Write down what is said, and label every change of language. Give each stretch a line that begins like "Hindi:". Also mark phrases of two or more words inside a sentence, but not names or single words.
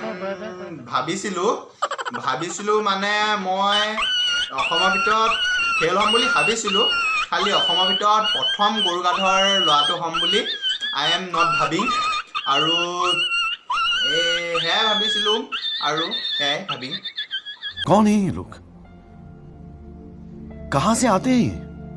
Assamese: ভাবিছিলোঁ মানে মই অসমৰ ভিতৰত ফেইল হ'ম বুলি ভাবিছিলোঁ, খালি অসমৰ ভিতৰত প্ৰথম গৰুগাধৰ ল'ৰাটো হ'ম বুলি
English: I am not
Assamese: ভাবিং আৰু সেয়াই ভাবিছিলোঁ আৰু সেয়াই ভাবিং।
Hindi: कौन है ये लोग? कहां से आते हैं?